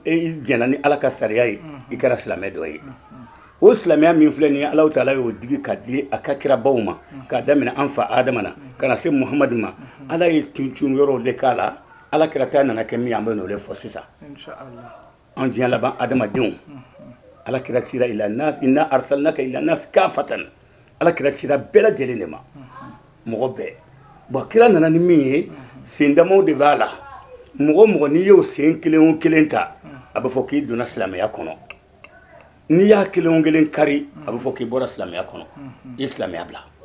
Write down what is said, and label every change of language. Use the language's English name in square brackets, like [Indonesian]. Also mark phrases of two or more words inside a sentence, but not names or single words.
[Bambara] e jɛnna ni ala ka sariya ye i kɛra silamɛ dɔ ye o silamɛya min filɛ nin ye Alahu Taala y'o digi ka di a ka kirabaw ma k'a daminɛ an fa Adama na ka na se Muhamadu ma ala ye tuntun yɔrɔw de k'a la ala kira ta nana kɛ min an bɛ n'o de fɔ sisan an diɲɛ laban adamadenw ala kira cira [Arabic] إلى الناس إنا أرسلناك إلى الناس كافة [Bambara] ala kira cira bɛɛ lajɛlen de ma mɔgɔ bɛɛ bon kira nana ni min ye sen damaw de b'a la mɔgɔ o mɔgɔ n'i y'o sen kelen o kelen ta a bɛ fɔ k'i donna silamɛya kɔnɔ n'i y'a kelen o kelen kari a bɛ fɔ k'i bɔra silamɛya kɔnɔ i ye silamɛya bila